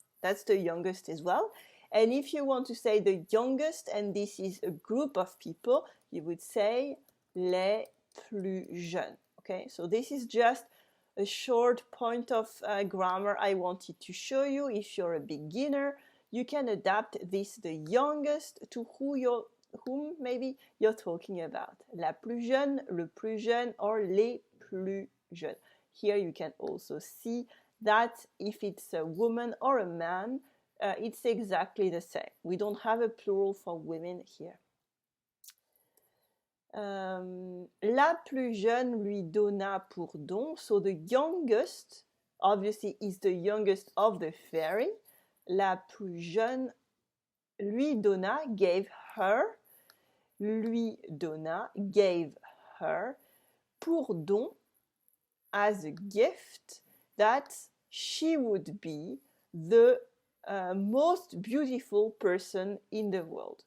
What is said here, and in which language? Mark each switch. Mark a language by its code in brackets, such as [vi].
[en] That's the youngest as well. And if you want to say the youngest and this is a group of people, you would say [fr] les plus jeunes. [en] Okay, so this is just a short point of grammar I wanted to show you. If you're a beginner, you can adapt this, the youngest, to whom maybe you're talking about. [fr] La plus jeune, le plus jeune, [en] or [fr] les plus jeunes. [en] Here you can also see that if it's a woman or a man, it's exactly the same. We don't have a plural for women here. [fr] La plus jeune lui donna pour don. [en] So the youngest, obviously, is the youngest of the fairy. [fr] La plus jeune lui donna, [en] gave her. [fr] Lui donna, [en] gave her. [fr] Pour don, [en] as a gift, that she would be the most beautiful person in the world.